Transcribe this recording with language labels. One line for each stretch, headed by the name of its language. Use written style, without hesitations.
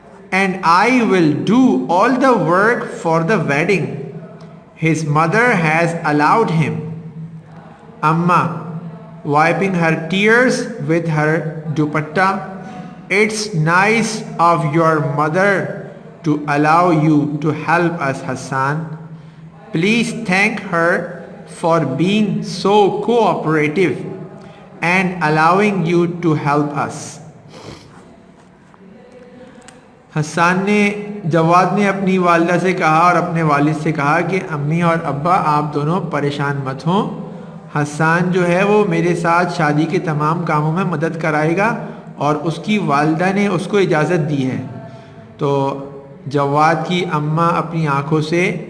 English: And I will do all the work for the wedding, his mother has allowed him. اماں wiping her tears with her dupatta, it's nice of your mother to allow you to help us Hassan. Please thank her for being so cooperative and allowing you to help us.
Urdu: حسان نے جواد نے اپنی والدہ سے کہا اور اپنے والد سے کہا کہ امی اور ابا آپ دونوں پریشان مت ہوں، حسان جو ہے وہ میرے ساتھ شادی کے تمام کاموں میں مدد کرائے گا، اور اس کی والدہ نے اس کو اجازت دی ہے۔ تو جواد کی اماں اپنی آنکھوں سے